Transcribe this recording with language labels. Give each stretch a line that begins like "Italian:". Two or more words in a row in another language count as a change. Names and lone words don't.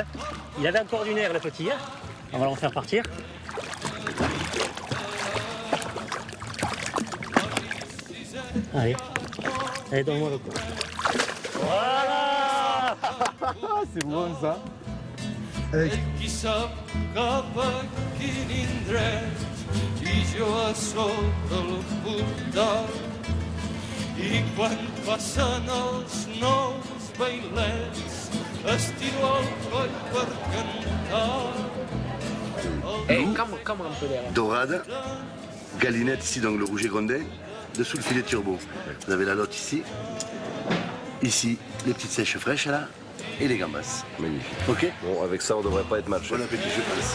French: Il avait encore du nerf, le petit. Hein. On va l'en faire partir. Allez. Allez, donne-moi le coup. Voilà. C'est bon ça.
Catalan: Qui sap cap a quin indret i jo a sota el portal. I quan passen els nous bailets estiro el coll per cantar.
French: Comme un peu d'air. Dorade, galinette ici, donc le rouget grondin, dessous le filet turbo. Vous avez la lotte ici, ici les petites sèches fraîches là, et les gambas. Magnifique. Ok. Bon, avec ça, on devrait pas être mal. Bon appétit, je pense.